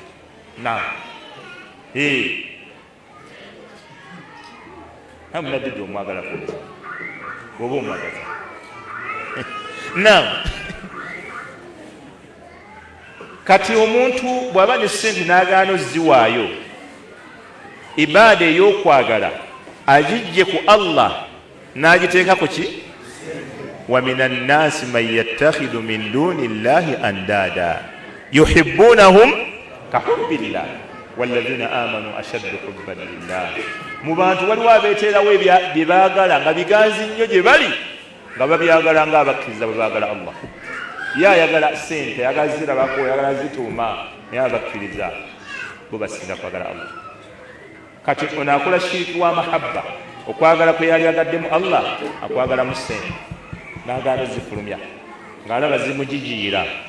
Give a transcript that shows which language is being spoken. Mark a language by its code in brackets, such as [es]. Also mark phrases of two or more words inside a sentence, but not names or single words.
[lg] munabbidaa omwagala kuza oba omwagaza kati omuntu bw'aba ne ssente n'agaana oziwaayo ibaada ey'okwagala agijje ku Allah n'agiteeka ku ki wa [ar] من الناس من يتخذ من دون الله أندادا يحبونهم كحب الله والذين آمنوا أشد حبا [lg] lillah mu bantu waliwo abeeteerawo bye baagala nga biganzi nnyo gye bali nga babyagala ng'abakkiriza bwe baagala Allah ye ayagala ssente ayagala zirabako ayagala zituuma naye abakkiriza bo basinga kwagala Allah kati ono akola shiriki wa mahabba okwagala kwe yali agaddemu Allah akwagalamu ssente n'agaana zifulumya ng'alaba zimujijiira